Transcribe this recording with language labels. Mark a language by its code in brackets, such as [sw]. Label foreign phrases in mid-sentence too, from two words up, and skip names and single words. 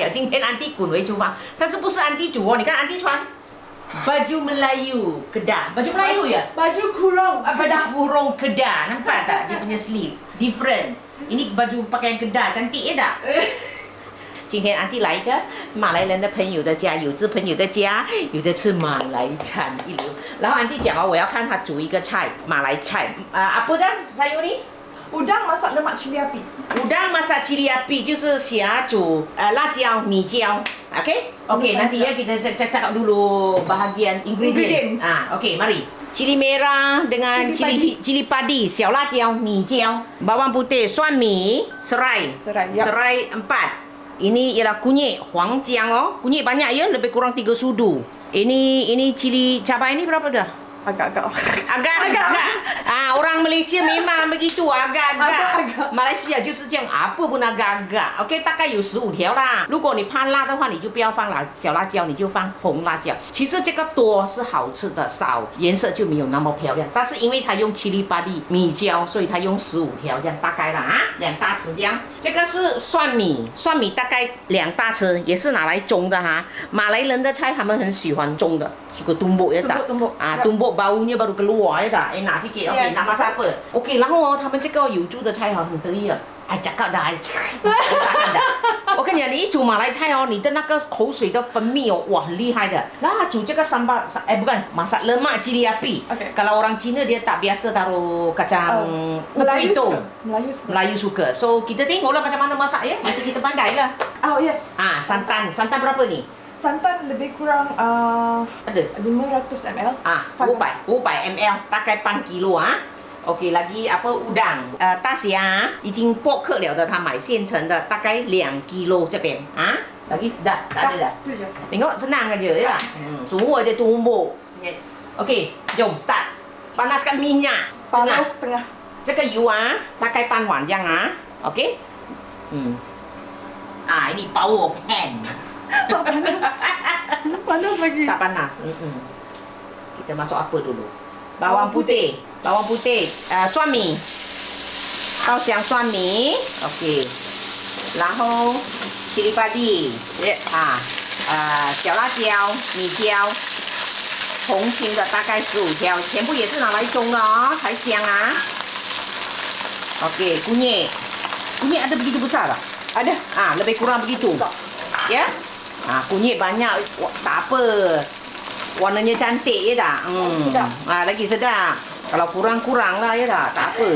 [zh] 天安迪滚回厨房，但是不是安迪煮哦？你看安迪穿 [ms] baju Melayu Kedah, baju Melayu ya? Baju kurung Baju kurung Kedah, nampak tak dia punya [en] sleeve different. [ms] Ini baju pakaian Kedah, cantik ya tak？ [zh] 今天安迪来一个马来人的朋友的家，有志朋友的家，有的吃马来餐一流。然后安迪讲哦，我要看他煮一个菜，马来菜 [ms] apa dah sayur ni？ Udang masak lemak cili api. Udang masak cili api [zh] 就是虾煮辣椒、米椒 [ms] ，OK， nanti ya kita cakap dulu bahagian ingredients. OK, mari. Cili merah dengan cili padi, [zh] 小辣椒、米椒, [ms] bawang putih, [zh] 蒜米, [ms] serai. Serai 4. Ini ialah kunyit, [zh] 黄姜哦. [ms] Kunyit banyak ya, lebih kurang 3 sudu. Ini cili cabai ini berapa dah? Agak-agak. Orang Malaysia memang begitu, agak-agak. [zh] Malaysia 就是这样 ， [ms] apa pun agak-agak。 [zh] OK， 大概有15条啦。如果你怕辣的话，你就不要放小辣椒，你就放红辣椒。其实这个多是好吃的，少颜色就没有那么漂亮。但是因为它用 [ms] chili padi [zh] 米椒，所以它用15条这样大概啦2大匙这样。这个是蒜米，蒜米大概2大匙，也是拿来蒸的哈。马来人的菜他们很喜欢蒸的 ， [ms] suka tumbuk ya tak？ tumbuk baunya baru keluar ya tak? Enak sikit. Okey, nak masak apa? Okey, [zh] 然后他们这个有猪的菜很得意啊。 [ms] cakap dah. [zh] 我跟你讲，你一煮马来菜哦，你的那个口水的分泌哦，哇，很厉害的。然后他煮这个 [ms] sambal, bukan, masak lemak cili api. Kalau orang Cina dia tak biasa taruh kacang itu. Melayu suka. So kita tengoklah macam mana masak ya. Nanti kita pandai lah. Oh yes. Santan berapa ni? Santan lebih kurang ada 500 ml. 500 ml, [zh] 大概半 [ms] kilo OK， lagi apa udang， [zh] 大虾已经剥壳了的，他买现成的，大概2 kilo 这边 [ms] lagi dah tak ada dah. Tengok senang aja ya. Semua je tumbuk. Yes. OK， jom start. Panaskan minyak setengah. [zh] 这个油大概半碗这样 OK。ini [en] power of hand. [ms] Tak panas. Panas lagi. Tak panas. Kita masuk apa dulu? Bawang putih. [zh] 蒜米，爆香蒜米 ，OK， 然后 [ms] chili padi， [zh] 小辣椒、米椒，红青的大概15条，全部也是拿来蒸的哦，才香 OK， [ms] kunyit ada begitu besar tak? Ada. Lebih kurang begitu. Ya? Kunyit banyak, tak apa. Warnanya cantik ya tak? Sedap. Lagi sedap. Kalau kurang-kurang lah ya tak apa.